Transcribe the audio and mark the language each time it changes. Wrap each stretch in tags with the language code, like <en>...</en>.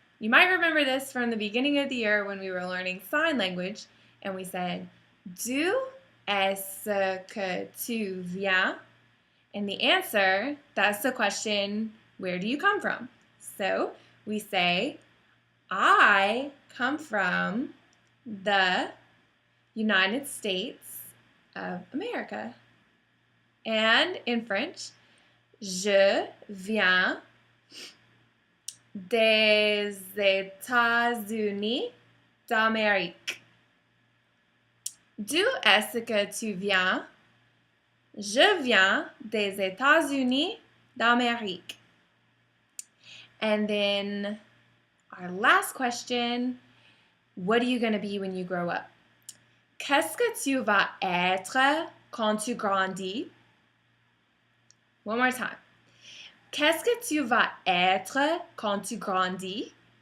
<en>You might remember this from the beginning of the year when we were learning sign language, and we said, D'où est-ce que tu viens? And the answer, that's the question, where do you come from? So we say, I come from the United States of America.</en> <fr>And in French, je viens des États-Unis d'Amérique. D'où est-ce que tu viens? Je viens des États-Unis d'Amérique.</fr> <en>And then our last question, what are you going to be when you grow up?</en> <fr>Qu'est-ce que tu vas être quand tu grandis? One more time. Qu'est-ce que tu vas être quand tu grandis?</fr>